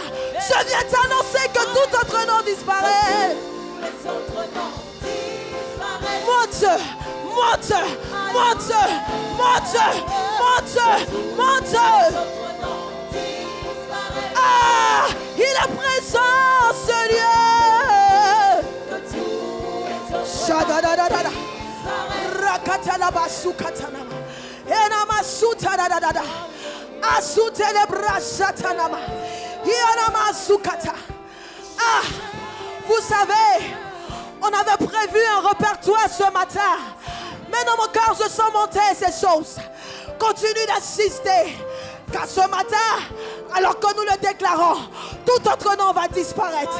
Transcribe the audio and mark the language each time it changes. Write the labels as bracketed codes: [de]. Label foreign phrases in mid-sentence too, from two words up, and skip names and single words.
[fr] Je viens t'annoncer que tout autre nom disparaît. Monte. Ah, il est présent ce lieu. Shadadadada. Rakatalabasukatana. Enamasutada. Asutelebrashatanama. Yanamasukata. Ah, vous savez, on avait prévu un répertoire ce matin. Mais dans mon cœur, je sens monter ces choses. Continue d'assister. Car ce matin, alors que nous le déclarons, tout autre nom va disparaître.